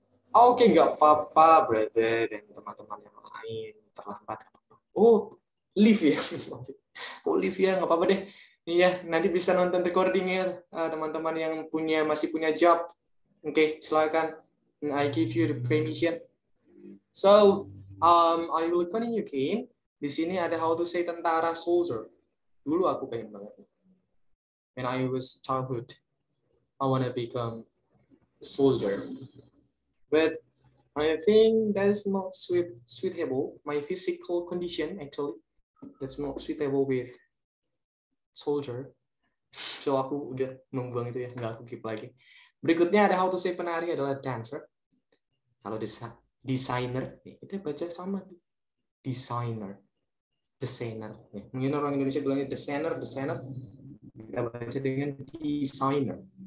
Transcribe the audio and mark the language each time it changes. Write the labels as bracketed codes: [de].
[id] Oke, nggak apa-apa, brother dan teman-teman yang lain terlambat. Oh, live ya. Oh, live ya, nggak apa-apa deh. Iya, nanti bisa nonton recordingnya teman-teman yang masih punya job. Oke, silakan. [en] I give you the permission. So, I will continue again. [id] Di sini ada [en] how to say [id] tentara, soldier. Dulu aku pengen banget. [en] When I was childhood, I want to become a soldier. But I think that is not suitable. My physical condition, actually, that's not suitable with soldier. [id] So, aku udah membuang itu ya, nggak aku keep lagi. Berikutnya ada [en] how to say [id] penari adalah dancer. Kalau designer, kita baca sama. Designer. Mungkin orang Indonesia bilangnya designer. Kita baca dengan designer.